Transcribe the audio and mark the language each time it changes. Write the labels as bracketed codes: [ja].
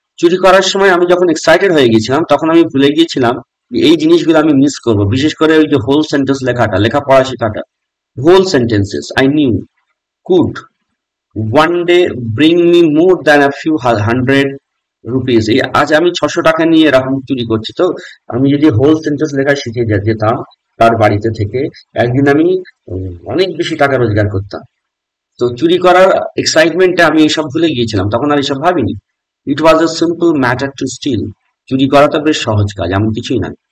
[bn] চুরি করার সময় আমি যখন এক্সাইটেড হয়ে গেছিলাম, তখন আমি ভুলে গিয়েছিলাম যে এই জিনিসগুলো আমি মিস করবো, বিশেষ করে ওই যে হোল সেন্টেন্স লেখাটা, লেখাপড়া শেখাটা। [en] Whole sentences I knew could one day bring me more than a few hundred rupees. [bn] এই আজ আমি 600 টাকা নিয়ে এরকম চুরি করছি, তো আমি যদি হোল সেন্টেন্স লেখা শিখে যেতাম তার বাড়িতে থেকে, একদিন আমি অনেক বেশি টাকা রোজগার করতাম। তো চুরি করার এক্সাইটমেন্টে আমি এসব ভুলে গিয়েছিলাম, তখন আর এসব ভাবিনি। [en] it was a simple matter to steal, [bn] চুরি করা তো বেশ সহজ কাজ, এমন কিছুই না।